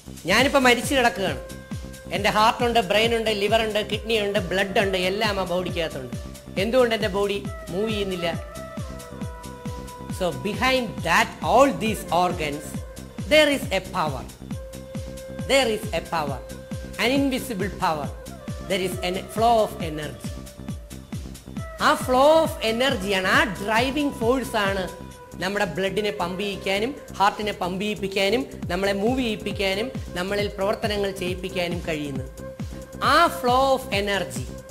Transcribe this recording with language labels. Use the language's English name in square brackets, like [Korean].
[Malayalam] ഞാനിപ്പോൾ മരിച്ചു കിടക്കുകയാണ്. എൻ്റെ ഹാർട്ടുണ്ട്, ബ്രെയിനുണ്ട്, ലിവറുണ്ട്, കിഡ്നിയുണ്ട്, ബ്ലഡ് ഉണ്ട്, എല്ലാം ആ ബോഡിക്കകത്തുണ്ട്. എന്തുകൊണ്ട് എൻ്റെ ബോഡി മൂവ് ചെയ്യുന്നില്ല? [English] So behind that all these organs there is a power. There is a power, an invisible power. There is a flow of energy. [Malayalam] ആ ഫ്ലോ ഓഫ് എനർജിയാണ്, ആ ഡ്രൈവിംഗ് ഫോഴ്സ് ആണ് നമ്മുടെ ബ്ലഡിനെ പമ്പ് ചെയ്യിക്കാനും ഹാർട്ടിനെ പമ്പ് ചെയ്യിപ്പിക്കാനും നമ്മളെ move ചെയ്യിപ്പിക്കാനും നമ്മളിൽ പ്രവർത്തനങ്ങൾ ചെയ്യിപ്പിക്കാനും കഴിയുന്നത്. ആ ഫ്ലോ ഓഫ് എനർജി